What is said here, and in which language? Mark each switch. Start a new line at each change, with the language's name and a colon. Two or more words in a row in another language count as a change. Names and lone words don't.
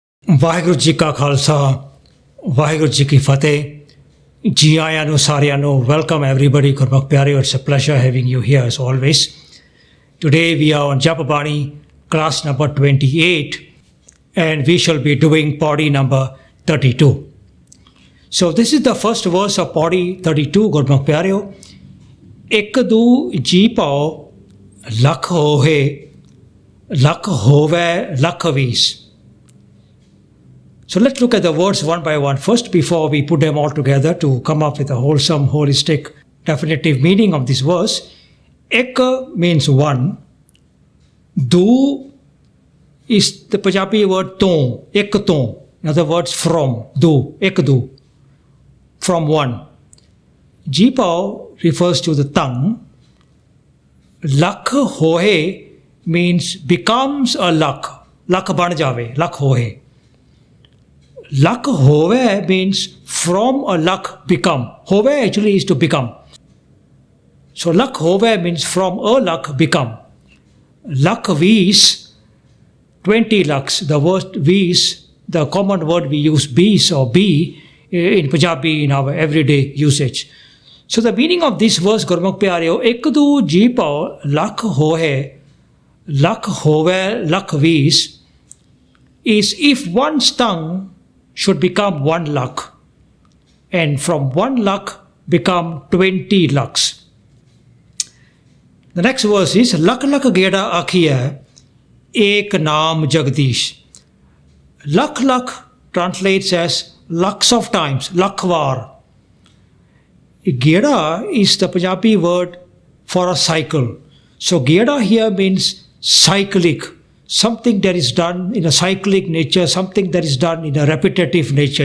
Punjabi: ਵਾਹਿਗੁਰੂ ਜੀ ਕਾ ਖਾਲਸਾ ਵਾਹਿਗੁਰੂ ਜੀ ਕੀ ਫਤਿਹ ਜੀ ਆਇਆਂ ਨੂੰ ਸਾਰਿਆਂ ਨੂੰ
English: welcome everybody
Punjabi: ਗੁਰਮੁਖ ਪਿਆਰਿਓ
English: it's a pleasure having you here as always today we are on Japa Bani class number 28 and we shall be doing Paurree number 32 so this is the first verse of Paurree 32
Punjabi: ਗੁਰਮੁਖ ਪਿਆਰਿਓ ਇੱਕ ਦੂ ਜੀ ਪਾਓ ਲੱਖ ਹੋਏ ਲੱਖ ਹੋਵੇ ਲੱਖ ਵੀਸ.
English: So let's look at the words one by one first before we put them all together to come up with a wholesome, holistic, definitive meaning of this verse. Ek means one. Do is the Punjabi word ton,
Punjabi: ਇੱਕ ਤੋਂ.
English: In other words, from, do,
Punjabi: ਇੱਕ ਦੋ.
English: From one. Jipao refers to the tongue.
Punjabi: ਲੱਖ ਹੋਹੇ
English: means becomes a lakh.
Punjabi: ਲੱਖ ਬਣ ਜਾਵੇ, ਲੱਖ ਹੋਹੇ. ਲੱਖ ਹੋਵੇ
English: means from a lakh become. Hove actually is to become. So
Punjabi: ਲੱਖ ਹੋਵੇ
English: means from a lakh become.
Punjabi: ਲੱਖ ਵੀਸ,
English: 20 lakhs. The word vis, the common word we use bis or be in Punjabi in our everyday usage. So the meaning of this verse,
Punjabi: ਗੁਰਮੁਖ ਪਿਆਰਿਓ, ਇੱਕ ਦੂ ਜੀ ਪਾਓ ਲੱਖ ਹੋਵੇ, ਲੱਖ ਵੀਸ,
English: is if one's tongue should become 1 lakh and from 1 lakh become 20 lakhs. The next verse is
Punjabi: ਲਖੁ ਲਖੁ ਗੇੜਾ ਆਖੀਅਹਿ ਏਕੁ ਨਾਮੁ ਜਗਦੀਸ. ਲੱਖ ਲੱਖ
English: translates as lakhs of times, lakhwar. Geda is the Punjabi word for a cycle. So geda here means cyclic. Something that is done in a cyclic nature, something that is done in a repetitive nature.